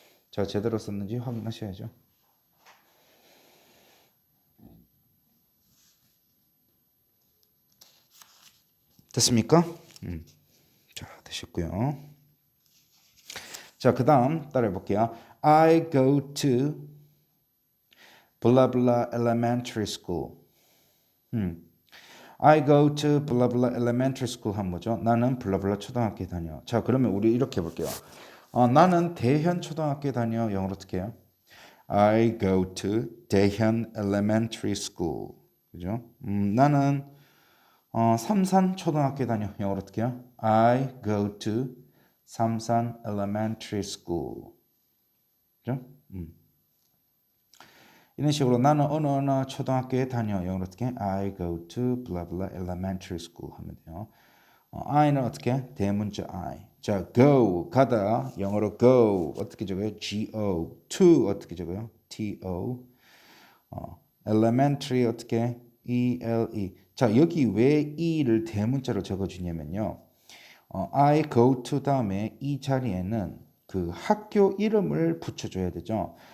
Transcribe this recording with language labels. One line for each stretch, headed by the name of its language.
Korean: 자, 제대로 썼는지 확인하셔야죠. 됐습니까? 자, 되셨고요. 자, 그 다음 따라해 볼게요.
English: I go to blah blah elementary school. I go to blah blah elementary school
Korean: 하면 뭐죠? 나는 블라블라 초등학교에 다녀. 자, 그러면 우리 이렇게 해볼게요. 나는 대현 초등학교에 다녀. 영어로 어떻게 해요?
English: I go to 대현 elementary school.
Korean: 그죠? 나는 삼산 초등학교에 다녀. 영어로 어떻게 해요?
English: I go to 삼산 elementary school.
Korean: 그죠? 이런 식으로 나는 어느 초등학교에 다녀. 영어로 어떻게 해?
English: I go to blah blah elementary school
Korean: 하면 돼요. I는 어떻게 해? 대문자 I. 자, go 가다. 영어로 go 어떻게 적어요?
English: Go. to
Korean: 어떻게 적어요?
English: To.
Korean: elementary 어떻게 해?
English: E-L-E.
Korean: 자, 여기 왜 E를 대문자로 적어주냐면요. I go to 다음에 이 자리에는 그 학교 이름을 붙여줘야 되죠.